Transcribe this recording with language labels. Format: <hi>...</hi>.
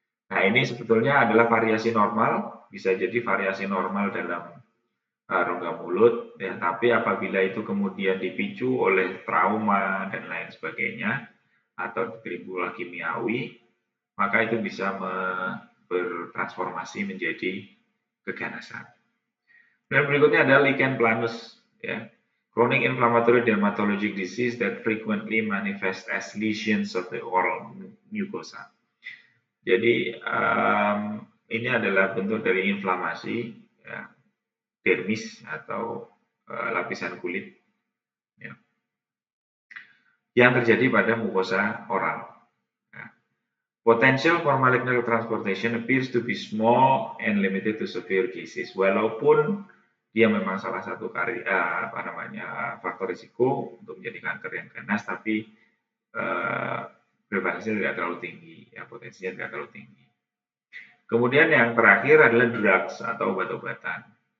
<id>Nah, ini sebetulnya adalah variasi normal, bisa jadi variasi normal dalam rongga mulut, ya, tapi apabila itu kemudian dipicu oleh trauma dan lain sebagainya, atau timbul kimiawi, maka itu bisa bertransformasi menjadi keganasan. Dan berikutnya adalah lichen planus, ya.</id> <en>Chronic inflammatory dermatologic disease that frequently manifest as lesions of the oral mucosa.</en> <id>Jadi ini adalah bentuk dari inflamasi, ya, dermis atau lapisan kulit, ya, yang terjadi pada mukosa oral.</id> <en>Nah, potential for malignant transportation appears to be small and limited to severe cases.</en> <id>Walaupun dia memang salah satu faktor risiko untuk menjadi kanker yang ganas, tapi prevalensinya tidak terlalu tinggi, ya, potensinya tidak terlalu tinggi. Kemudian yang terakhir adalah drugs atau obat-obatan.</id>